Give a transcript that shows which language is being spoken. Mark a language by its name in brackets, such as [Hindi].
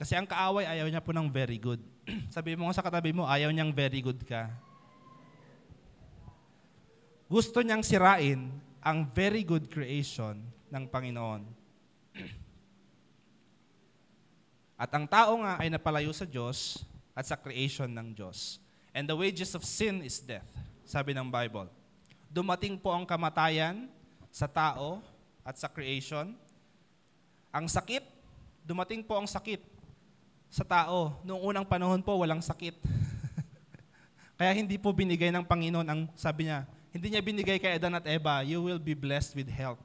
[Filipino] Kasi ang kaaway ayaw niya po ng very good. Sabi mo nga sa katabi mo, ayaw niyang very good ka. Gusto niyang sirain ang very good creation ng Panginoon. At ang tao nga ay napalayo sa Diyos at sa creation ng Diyos. [English] And the wages of sin is death, [Filipino] sabi ng Bible. Dumating po ang kamatayan sa tao at sa creation. Ang sakit, dumating po ang sakit sa tao. Noong unang panahon po, walang sakit. Kaya hindi po binigay ng Panginoon ang, sabi niya, hindi niya binigay kay Adan at Eva, [English] you will be blessed with health.